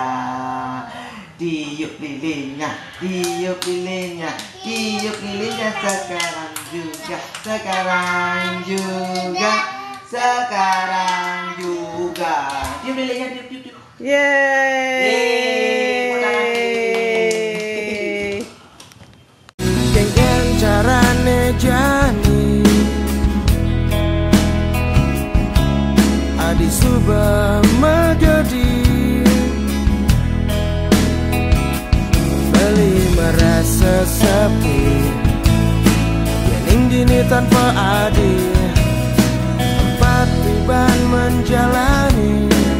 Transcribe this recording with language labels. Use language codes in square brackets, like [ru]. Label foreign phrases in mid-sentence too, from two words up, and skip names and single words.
[id] Tiup lilinnya, tiup lilinnya, tiup lilinnya sekarang juga, sekarang juga, sekarang juga. Tiup lilinnya, tiup, tiup, tiup. Yeay. [ban] Kengken carane jani Adi suba menjadi Beli [id] merasa sepi [ban] Yening dini tanpa adi [id] Empat tiban menjalani